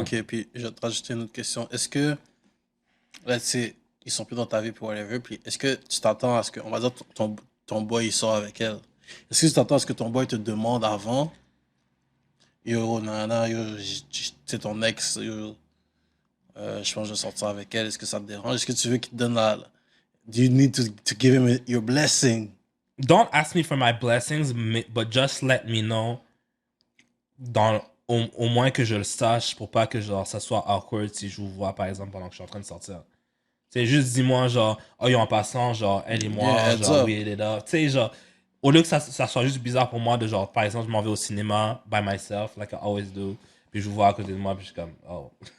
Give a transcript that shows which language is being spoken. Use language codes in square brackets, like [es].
[fr] Ok, puis je vais te rajouter une autre question. Est-ce que, là, tu sais, ils sont plus dans ta vie pour whatever, puis est-ce que tu t'attends à ce que, on va dire, ton boy, il sort avec elle. Est-ce que tu t'attends à ce que ton boy te demande avant, yo, nana, yo, c'est ton ex, yo, je pense que je vais sortir avec elle, est-ce que ça te dérange? Est-ce que tu veux qu'il te donne la... [en] Do you need to give him your blessing? Don't ask me for my blessings, but just let me know, [fr] au moins que je le sache, pour pas que genre ça soit awkward si je vous vois, par exemple, pendant que je suis en train de sortir. C'est juste dis-moi, genre, oh, yo, en passant, genre, elle et moi, [en] Yeah, heads [fr] genre, [en] up. we ate it up. [fr] Tu sais, genre, au lieu que ça soit juste bizarre pour moi de genre, par exemple, je m'en vais au cinéma [en] by myself, like I always do, [fr] puis je vous vois à côté de moi, puis je suis comme, oh.